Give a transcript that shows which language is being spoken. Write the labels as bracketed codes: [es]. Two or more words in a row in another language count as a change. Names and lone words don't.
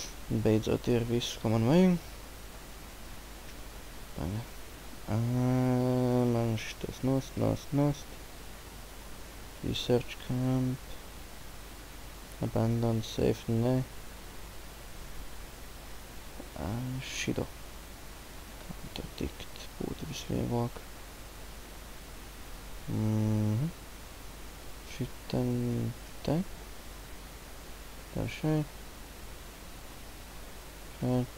[lv] Beidzot ir viss, ko man vajag. Paga. Man šitos nost. [en] Research camp. Abandoned safe, [lv] ne. Šito. Kā tur tikt būtu visvieglāk. Šitan te. Tā šeit. Šeit.